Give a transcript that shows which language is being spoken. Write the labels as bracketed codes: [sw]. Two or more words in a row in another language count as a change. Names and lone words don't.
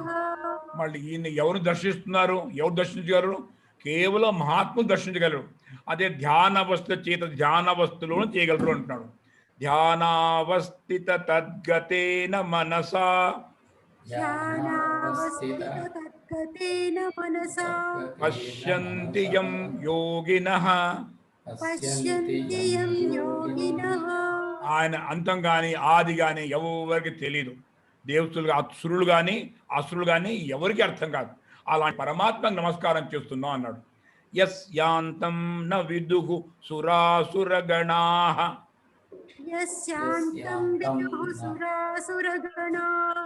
[te] మళ్ళీ ఈయన ఎవరు దర్శిస్తున్నారు? ఎవరు దర్శించగలరు? కేవలం మహాత్ములు దర్శించగలరు. అదే ధ్యానవస్థ చేత ధ్యానవస్థలోనే చేయగలరు అంటున్నాడు. [sa] ధ్యానావస్థిత తద్గతేన మనసా ధ్యానావస్థిత తద్గతేన మనసా పశ్యంతి యం యోగినః. పశ్యంతి యం యోగినః. [te] ఆయన అంతం కానీ ఆది కానీ ఎవరికి తెలియదు. దేవతలు అసురులు కానీ అసురులు కానీ ఎవరికి అర్థం కాదు. అలాంటి పరమాత్మకు నమస్కారం చేస్తున్నాం అన్నాడు. [sa] యస్ యాంతం న విదుః సురాసురగణాః. యస్యాంతం విదుః సురాసురగణాః.